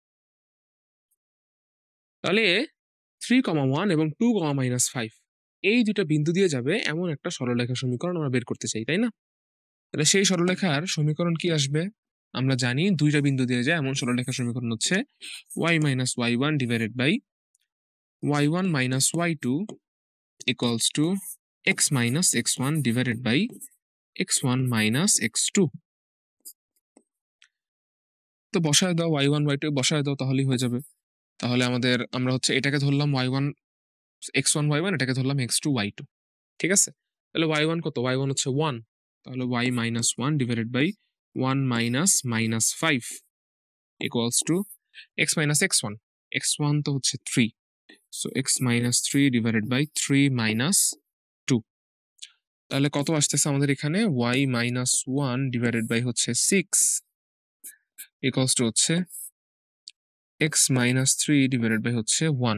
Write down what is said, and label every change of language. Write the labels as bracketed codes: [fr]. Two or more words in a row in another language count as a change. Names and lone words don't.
[bn] তাহলে 3, 1 এবং 2, -5 এই দুটো বিন্দু দিয়ে যাবে এমন একটা সরলরেখা সমীকরণ আমরা বের করতে চাই, তাই না? তাহলে সেই সরলরেখার সমীকরণ কি আসবে? আমরা জানি দুইটা বিন্দু দিয়ে যায় এমন সরলরেখার সমীকরণ হচ্ছে [en] y - y1 divided by y1 - y2 equals to x - x1 divided by x1 - x2. [bn] তো বসায় দাও y1 y2 বসায় দাও, তাহলেই হয়ে যাবে। তাহলে আমরা হচ্ছে এটাকে ধরলাম y1 x1 y1, এটাকে ধরলাম x2 y2। ঠিক আছে? তাহলে y1 কত? y1 হচ্ছে 1। তাহলে [en] y - 1 divided by 1 - -5 equals to x - x1। [bn] x1 তো হচ্ছে 3। [en] So x - 3 divided by 3 - 2। [bn] তাহলে কত আসতেছে আমাদের এখানে? [en] y - 1 divided by [bn] হচ্ছে [en] 6 equals to [bn] হচ্ছে [en] x - 3 divided by [bn] হচ্ছে 1।